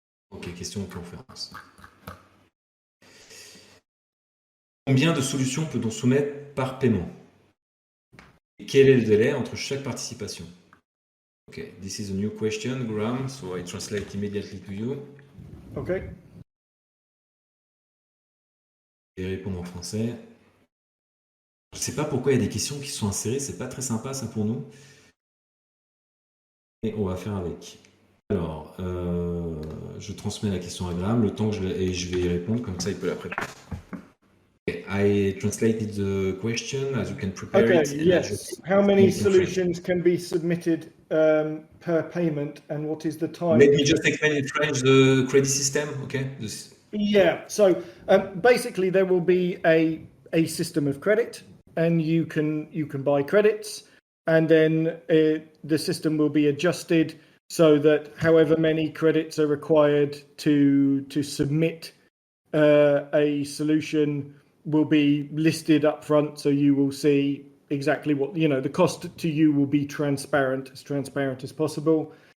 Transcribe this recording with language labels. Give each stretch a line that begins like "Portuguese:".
French: Ok, question en conférence. Combien de solutions peut-on soumettre par paiement? Et quel est le délai entre chaque participation?
English: Okay, this is a new question, Graham, so I translate immediately to you. Okay.
French: Et répondre en français. Je ne sais pas pourquoi il y a des questions qui sont insérées, c'est pas très sympa ça pour nous. Et on va faire avec. Alors, je transmets la question à Graham, le temps que je vais y répondre, comme ça il peut la préparer.
English: Okay, I translated the question as you can prepare it. Yes. How many solutions can be submitted per payment, and what is the time? Let me just explain in French the credit system, okay? Yeah. So basically, there will be a system of credit, and you can buy credits, and then the system will be adjusted so that however many credits are required to submit a solution will be listed up front, so you will see exactly what, the cost to you will be transparent as possible.